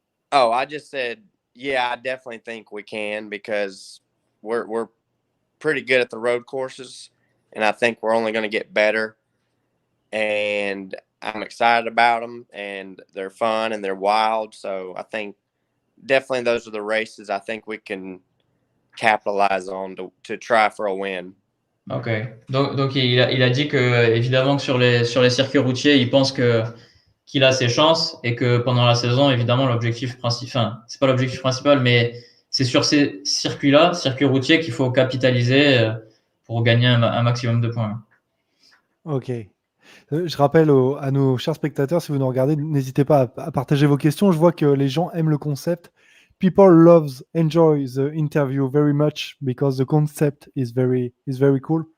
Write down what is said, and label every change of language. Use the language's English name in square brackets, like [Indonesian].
[English] Oh, I just said, yeah, I definitely think we can, because we're pretty good at the road courses, and I think we're only going to get better. And I'm excited about them, and they're fun and they're wild. So I think definitely those are the races I think we can capitalize on to try for a win. [French] Ok. Donc il a dit que évidemment que sur les circuits routiers, il pense qu'il a ses chances et que pendant la saison, évidemment, l'objectif principal, enfin, c'est pas l'objectif principal, mais c'est sur ces circuits-là, circuits routiers, qu'il faut capitaliser pour gagner un maximum de points. Ok. Je rappelle à nos chers spectateurs, si vous nous regardez, n'hésitez pas à partager vos questions. Je vois que les gens aiment le concept. [English] People enjoy the interview very much because the concept is very cool.